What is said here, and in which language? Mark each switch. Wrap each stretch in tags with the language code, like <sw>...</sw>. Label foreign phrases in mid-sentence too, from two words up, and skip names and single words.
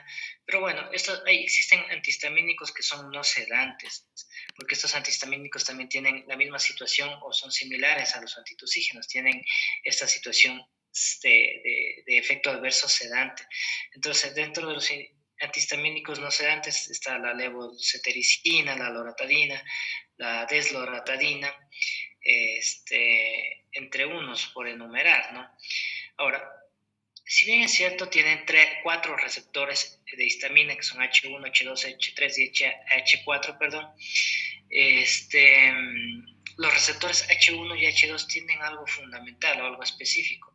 <es>Pero bueno, existen antihistamínicos que son no sedantes, porque estos antihistamínicos también tienen la misma situación o son similares a los antitusígenos, tienen esta situación de efecto adverso sedante. Entonces, dentro de los antihistamínicos no sedantes está la levocetericina, la loratadina, la desloratadina, entre unos por enumerar, ¿no? Ahora, si bien es cierto, tienen 4 receptores de histamina, que son H1, H2, H3 y H4, perdón. Los receptores H1 y H2 tienen algo fundamental o algo específico.</es>